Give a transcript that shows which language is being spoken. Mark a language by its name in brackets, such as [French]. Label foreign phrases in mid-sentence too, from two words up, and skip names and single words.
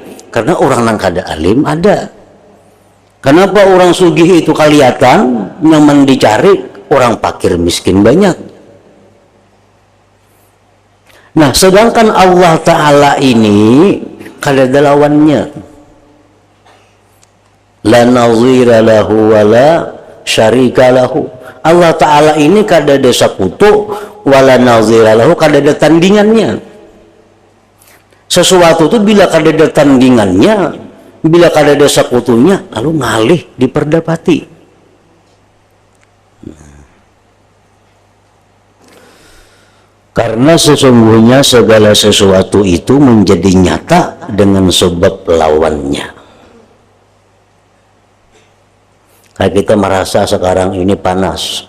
[Banjar] Karena orang yang kada alim ada. Kenapa orang sugih itu kelihatan nyaman dicari? Orang fakir miskin banyak. Nah, sedangkan Allah Ta'ala ini kada ada lawannya. [Arabic] لا نظير له ولا شريك له. [Banjar] Allah Ta'ala ini kada ada sekutu, [Arabic] ولا نظير له, [Banjar] kada ada tandingannya. Sesuatu itu bila kadada tandingannya, bila kadada sekutunya, lalu ngalih diperdapati. Karena sesungguhnya segala sesuatu itu menjadi nyata dengan sebab lawannya. Kayak kita merasa sekarang ini panas.